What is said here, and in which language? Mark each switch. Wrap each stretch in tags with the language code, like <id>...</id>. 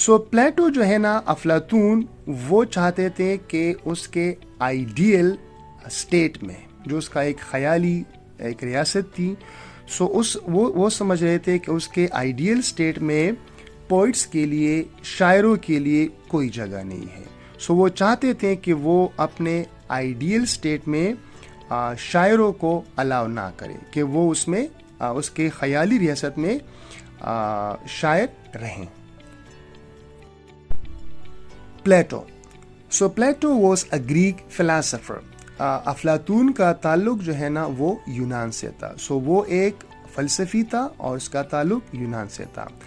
<ur>Plato جو ہے نا, افلاطون وہ چاہتے تھے کہ اس کے آئیڈیل اسٹیٹ میں, جو اس کا ایک خیالی ایک ریاست تھی, وہ سمجھ رہے تھے کہ اس کے آئیڈیل اسٹیٹ میں پوئٹس کے لیے, شاعروں کے لیے کوئی جگہ نہیں ہے. وہ چاہتے تھے کہ وہ اپنے آئیڈیل اسٹیٹ میں شاعروں کو الاؤ نہ کرے, کہ وہ اس میں اس کے خیالی ریاست میں شاعر رہیں.</ur> <en>Plato was a Greek philosopher.</en> <ur>افلاطون کا تعلق جو ہے نا وہ یونان سے تھا. وہ ایک فلسفی تھا اور اس کا تعلق یونان سے تھا.</ur>